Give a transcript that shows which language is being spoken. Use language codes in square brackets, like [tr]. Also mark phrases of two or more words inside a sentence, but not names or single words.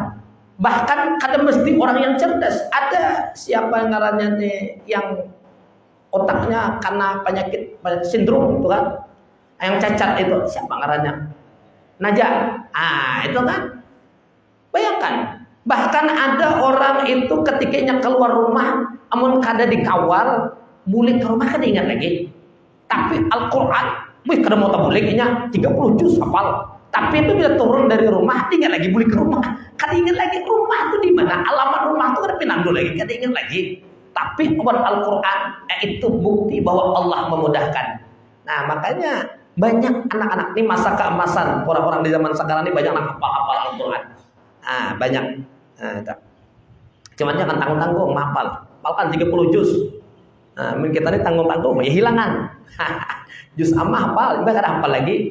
[bjn] Bahkan kadang mesti orang yang cerdas. Ada siapa yang ngarannya nih, yang otaknya karena penyakit sindrom itu kan, yang cacat itu, siapa ngarannya? Najah. Itu kan. Bayangkan, bahkan ada orang itu ketikanya keluar rumah, amun kada dikawal, bulik ke rumah kada ingat lagi. Tapi Al-Quran, kada mau buliknya 30 juz hafal. Tapi itu bila turun dari rumah, ingat lagi bulik ke rumah, kada ingat lagi rumah itu di mana, alamat rumah itu kada pinandu lagi, kada ingat lagi. Tapi buat Al-Quran itu bukti bahwa Allah memudahkan. Nah, makanya banyak anak-anak ini masa keemasan, orang-orang di zaman sekarang ini banyak hafal Al-Quran. Banyak. Cuman jangan tanggung-tanggung menghafal. Hafalkan 30 juz. Nah, kita ini tanggung-tanggung ya hilangan. Juz amma hafal, enggak ada hafal lagi.